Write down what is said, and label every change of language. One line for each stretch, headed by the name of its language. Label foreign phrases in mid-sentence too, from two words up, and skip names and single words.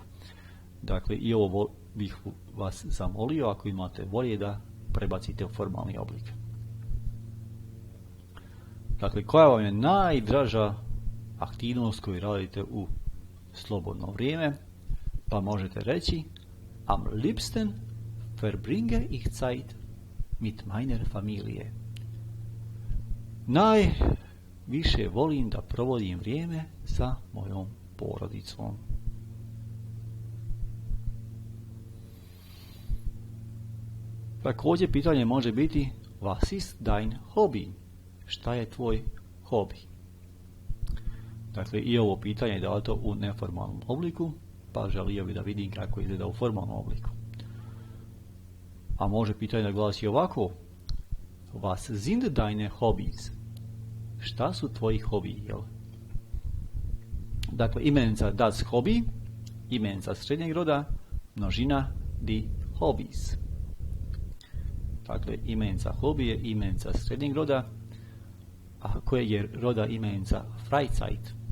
Bosnian: Dakle, i ovo bih vas zamolio, ako imate volje, da prebacite u formalni oblik. Dakle, koja vam je najdraža aktivnost koju radite u slobodno vrijeme? Pa možete reći
German: Am liebsten verbringe ich Zeit mit meiner Familie.
Bosnian: Najviše volim da provodim vrijeme sa mojom porodicom. Također pitanje može biti
German: Was ist dein Hobby?
Bosnian: Šta je tvoj hobi? Dakle, i ovo pitanje je dato u neformalnom obliku, pa želio bih da vidim kako izgleda u formalnom obliku. A može pitanje da glasi ovako.
German: Was sind deine Hobbys?
Bosnian: Šta su tvoji hobiji, jel? Dakle, imenica
German: das Hobby,
Bosnian: imenica srednjeg roda, množina
German: die Hobbys.
Bosnian: Dakle, imenica hobby je imenica srednjeg roda, a koje je roda imenica Freizeit.